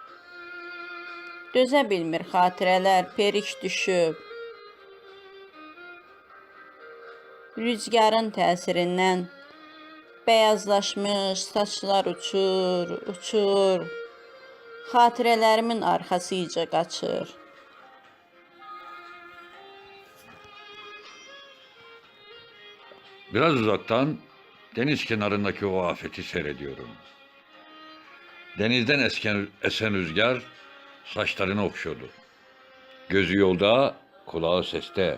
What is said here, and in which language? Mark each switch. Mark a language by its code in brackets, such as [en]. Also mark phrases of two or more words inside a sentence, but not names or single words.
[az] Dözə bilmir xatirələr, perik düşüb. Rüzgarın təsirindən bəyazlaşmış saçlar uçur, uçur. Xatirələrimin arxasıca qaçır. [tr] Biraz uzaktan deniz kenarındaki o afeti seyrediyorum. Denizden esen rüzgar saçlarını okşuyordu. Gözü yolda, kulağı seste.